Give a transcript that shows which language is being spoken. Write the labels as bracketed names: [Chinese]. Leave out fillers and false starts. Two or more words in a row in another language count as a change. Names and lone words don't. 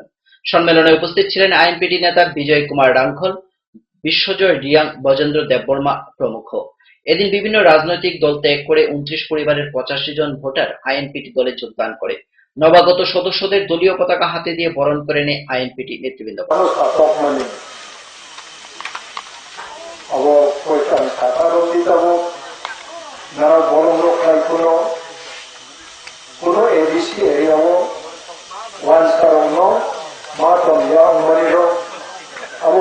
[Bangla] সম্মেলনে উপস্থিত ছিলেন আইএনপিটি নেতা বিজয় কুমার রাঙ্খল, বিশ্বজয় রিয়াং, বজেন্দ্র দেববর্মা প্রমুখ। এদিন বিভিন্ন রাজনৈতিক দল ত্যাগ করে 29 পরিবারের 85 জন ভোটার আইএনপিটি দলে যোগদান করে। নবাগত সদস্যদের দলীয় পতাকা হাতে দিয়ে বরণ করে নেয় আইএনপিটি নেতৃবৃন্দ। [Kok Borok] abo koikan tataro ditabo nara borong kai kuno ABC area mo once karono maton ya mariro abo